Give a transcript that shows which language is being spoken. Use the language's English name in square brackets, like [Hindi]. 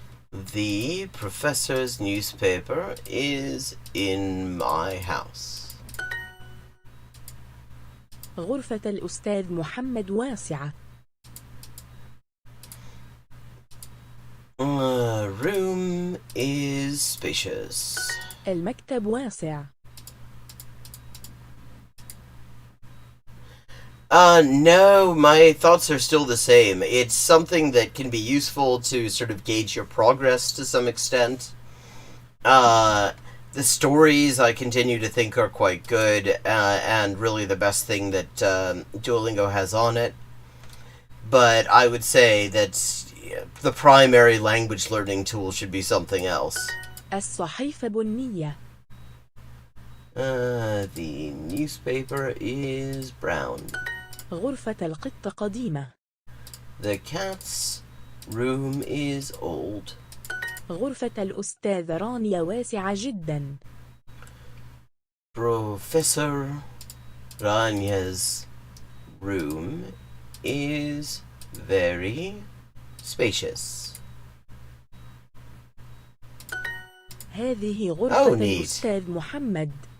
[English] The professor's newspaper is in my house. [Arabic] غرفة الأستاذ محمد واسعة [English] Room is spacious. [Arabic] المكتب واسع [English] No, my thoughts are still the same. It's something that can be useful to sort of gauge your progress to some extent. The stories I continue to think are quite good, and really the best thing that Duolingo has on it. But I would say that the primary language learning tool should be something else. [Arabic] الصحيفة بنية [English] The newspaper is brown. [Arabic] غرفة القطة قديمة [English] The cat's room is old. [Arabic] غرفة الأستاذ رانيا واسعة جدا [English] Professor Ranya's room is very spacious. [Arabic] هذه غرفة [English] neat. [Arabic] الأستاذ محمد